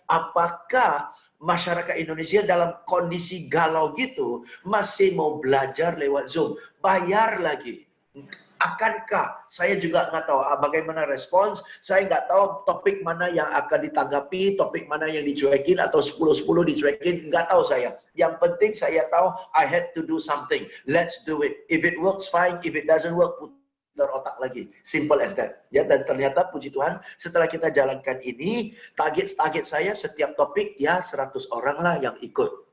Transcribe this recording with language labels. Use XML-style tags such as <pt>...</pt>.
<id>Apakah masyarakat Indonesia dalam kondisi galau gitu masih mau belajar lewat Zoom, bayar lagi? Akankah? Saya juga nggak tahu bagaimana respons. Saya nggak tahu topik mana yang akan ditanggapi, topik mana yang dicuekin, atau 10-10 dicuekin. Nggak tahu saya. Yang penting saya tahu</id> <en>I had to do something. Let's do it. If it works, fine. If it doesn't work,</en> <id>putar otak lagi.</id> <en>Simple as that.</en> <id>Ya, dan ternyata puji Tuhan, setelah kita jalankan ini, target saya setiap topik ya 100 orang lah yang ikut.</id>